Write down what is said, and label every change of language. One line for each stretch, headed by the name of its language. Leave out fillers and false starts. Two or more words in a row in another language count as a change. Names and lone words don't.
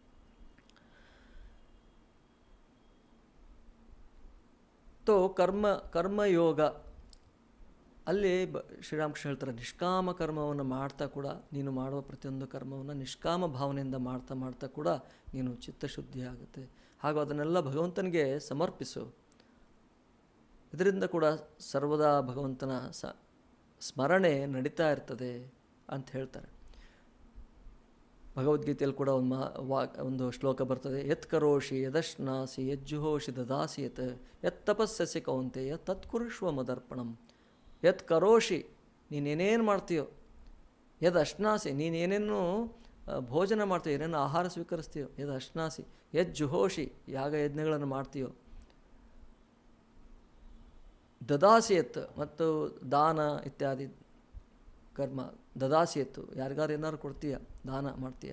Kannada: ಕರ್ಮಯೋಗ ಅಲ್ಲಿ ಶ್ರೀರಾಮಕೃಷ್ಣ ಹೇಳ್ತಾರೆ, ನಿಷ್ಕಾಮ ಕರ್ಮವನ್ನು ಮಾಡ್ತಾ ಕೂಡ ನೀನು ಮಾಡುವ ಪ್ರತಿಯೊಂದು ಕರ್ಮವನ್ನು ನಿಷ್ಕಾಮ ಭಾವನೆಯಿಂದ ಮಾಡ್ತಾ ಕೂಡ ನೀನು ಚಿತ್ತಶುದ್ಧಿ ಆಗುತ್ತೆ. ಹಾಗೂ ಅದನ್ನೆಲ್ಲ ಭಗವಂತನಿಗೆ ಸಮರ್ಪಿಸು. ಇದರಿಂದ ಕೂಡ ಸರ್ವದಾ ಭಗವಂತನ ಸ್ಮರಣೆ ನಡೀತಾ ಇರ್ತದೆ ಅಂತ ಹೇಳ್ತಾರೆ. ಭಗವದ್ಗೀತೆಯಲ್ಲಿ ಕೂಡ ಒಂದು ಶ್ಲೋಕ ಬರ್ತದೆ,
Sanskrit: ಯತ್ ಕರೋಷಿ ಯದಶ್ನಾಸಿ ಯಜ್ಜುಹೋಷಿ ದದಾಸಿ ಯತ್ ತಪಸ್ಸಸಿ ಕೌಂತೆಯ ತತ್ಕುರುಷ್ವ ಮದರ್ಪಣಂ. ಯತ್ ಕರೋಷಿ,
Kannada: ನೀನೇನೇನು ಮಾಡ್ತೀಯೋ,
Sanskrit: ಯದ್ ಅಶ್ನಾಸಿ,
Kannada: ನೀನೇನೇನು ಭೋಜನ ಮಾಡ್ತೀಯೋ, ಏನೇನು ಆಹಾರ ಸ್ವೀಕರಿಸ್ತೀಯೋ,
Sanskrit: ಯದ್ ಅಶ್ನಾಸಿ ಯಜ್ಜುಹೋಷಿ,
Kannada: ಯಾಗ ಯಜ್ಞಗಳನ್ನು ಮಾಡ್ತೀಯೋ, ದದಾಸಿಯತ್, ಮತ್ತು ದಾನ ಇತ್ಯಾದಿ ಕರ್ಮ, ದದಾಸಿಯತ್ತು, ಯಾರಿಗಾರು ಏನಾದ್ರು ಕೊಡ್ತೀಯ, ದಾನ ಮಾಡ್ತೀಯ.